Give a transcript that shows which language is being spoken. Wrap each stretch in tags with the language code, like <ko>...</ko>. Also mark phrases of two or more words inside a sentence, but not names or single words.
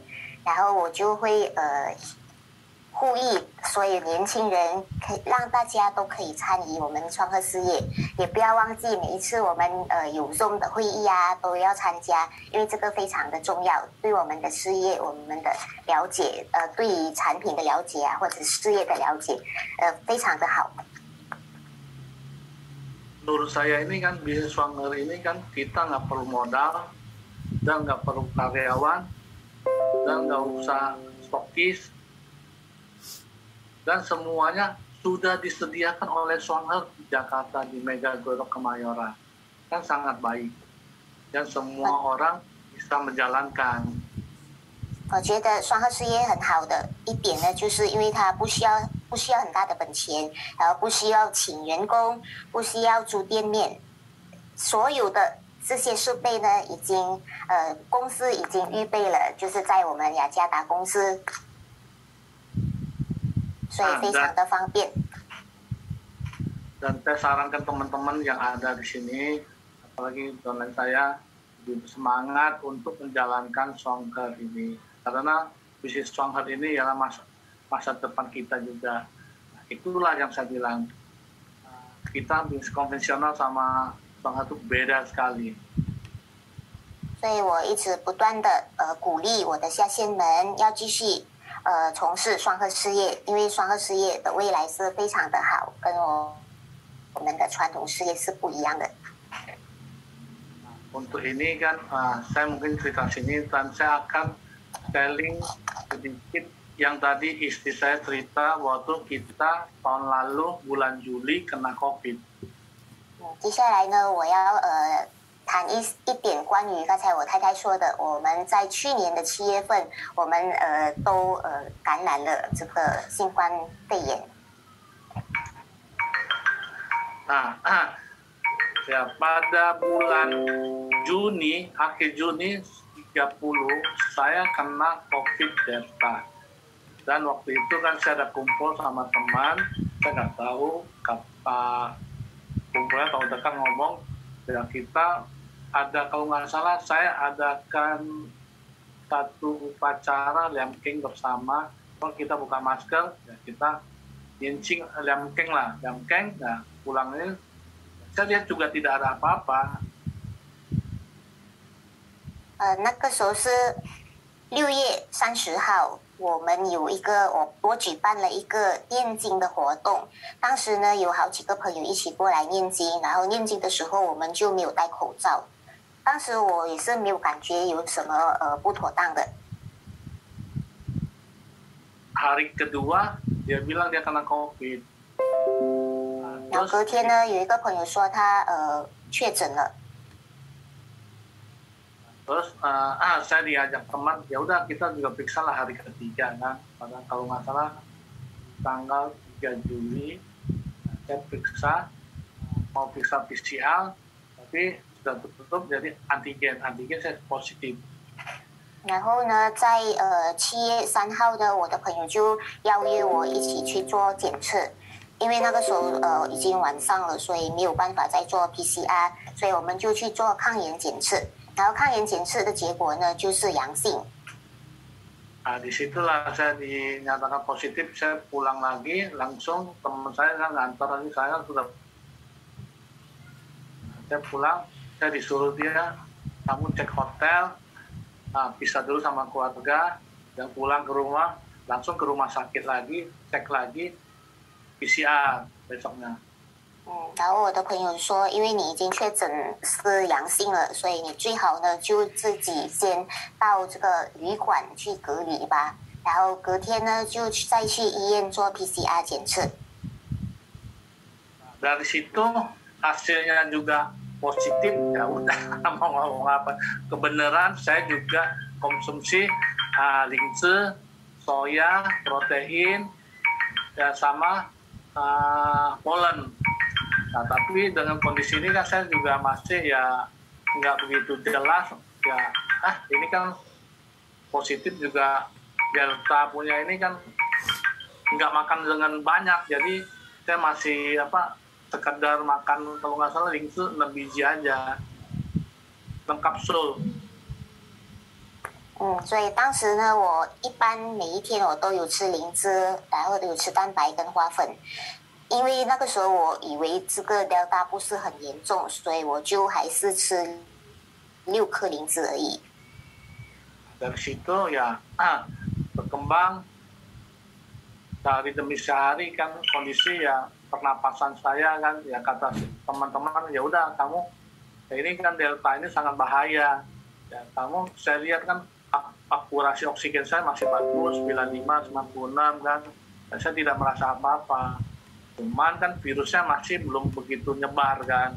<zh>然后我就会呼吁所有年轻人，可以让大家都可以参与我们双鹤事业，也不要忘记每一次我们有 Zoom 的会议啊都要参加，因为这个非常的重要，对我们的事业、我们的了解，对于产品的了解啊，或者事业的了解，非常的好。</zh> <id>Menurut saya ini kan bisnis Swanger ini kan kita nggak perlu modal dan nggak perlu karyawan dan nggak usah stokis. Dan semuanya sudah disediakan oleh Swanger di Jakarta di Mega Glodok Kemayoran. Kan sangat baik. Dan semua orang bisa menjalankan.</id> <zh>我觉得双鹤事业很好的一点呢，就是因为它不需要很大的本钱，然后不需要请员工，不需要租店面，所有的这些设备呢，已经公司已经预备了，就是在我们雅加达公司。所以非常的方便。</zh> <id>Dan saya sarankan teman-teman yang ada di sini, apalagi downline saya, lebih semangat untuk menjalankan Swanger ini. Karena bisnis Swanger ini adalah masa depan kita juga. Nah, itulah yang saya bilang. Kita bisnis konvensional sama Swanger itu beda sekali.</id> <zh>所以我一直不断的鼓励我的下线们要继续从事双鹤事业，因为双鹤事业的未来是非常的好，跟我们的传统事业是不一样的。</zh> <id>Untuk ini kan saya mungkin cerita sini dan saya akan sharing sedikit yang tadi istri saya cerita waktu kita tahun lalu bulan Juli kena COVID.</id> <zh>接下来呢，我要谈一点关于刚才我太太说的，我们在去年的7月份，我们都感染了这个新冠肺炎。</zh> <id>Ya, pada bulan Juni, akhir Juni 30, saya kena COVID Delta. Dan waktu itu kan saya ada kumpul sama teman, saya nggak tahu kapan kumpulnya, tahu dekat ngomong, ya kita ada, kalau nggak salah, saya adakan satu upacara lemkeng bersama. Kalau kita buka masker, ya kita nyincing lemkeng lah, lemkeng, nah pulangnya saya lihat juga tidak ada apa-apa。</id> <zh>那个时候是6月30号，我们有一个我举办了一个念经的活动。当时呢有好几个朋友一起过来念经，然后念经的时候我们就没有戴口罩。当时我也是没有感觉有什么不妥当的。</zh> <id>Hari kedua dia bilang dia kena COVID。</id> <zh>然后隔天呢，有一个朋友说他确诊了。</zh> <id>Terus saya diajak teman, ya udah kita juga periksa lah hari ketiga kan. Padahal kalau nggak salah tanggal 3 Juli saya periksa, mau periksa PCR, tapi sudah tutup jadi antigen saya positif。</id> <zh>然后呢，在7月3号呢，我的朋友就邀约我一起去做检测。因为那个时候已经晚上了，所以没有办法再做 PCR， 所以我们就去做抗原检测。然后抗原检测的结果呢就是阳性。</zh> <id>disitulah saya dinyatakan positif, saya pulang lagi, langsung teman saya kan ngantar lagi, saya sudah, saya pulang, saya disuruh dia, kamu cek hotel, pisah dulu sama keluarga, dan pulang ke rumah, langsung ke rumah sakit lagi, cek lagi PCR besoknya。</id> <zh>然后我的朋友说，因为你已经确诊是阳性了，所以你最好呢就自己先到这个旅馆去隔离吧，然后隔天呢就再去医院做 PCR 检测。</zh> <id>Dari situ hasilnya juga positif, ya udah mau ngomong apa, kebenaran saya juga konsumsi linse, soya, protein, ya sama polen. Nah, tapi dengan kondisi ini kan saya juga masih ya nggak begitu jelas ya. Ini kan positif juga, Delta punya ini kan nggak makan dengan banyak, jadi saya masih sekedar makan kalau nggak salah lingsu 6 biji aja, 6 kapsul。</id> <zh>所以当时呢，我一般每一天我都有吃灵芝，然后都有吃蛋白跟花粉。因为那个时候我以为这个 Delta 不是很严重，所以我就还是吃6颗灵芝而已。</zh> <id>Dari situ ya berkembang sehari demi sehari kan kondisi ya pernapasan saya kan ya kata teman-teman ya udah kamu ya ini kan Delta ini sangat bahaya ya kamu, saya lihat kan akurasi oksigen saya masih bagus 95, 96 kan, dan saya tidak merasa apa-apa, cuman kan virusnya masih belum begitu nyebar kan.</id>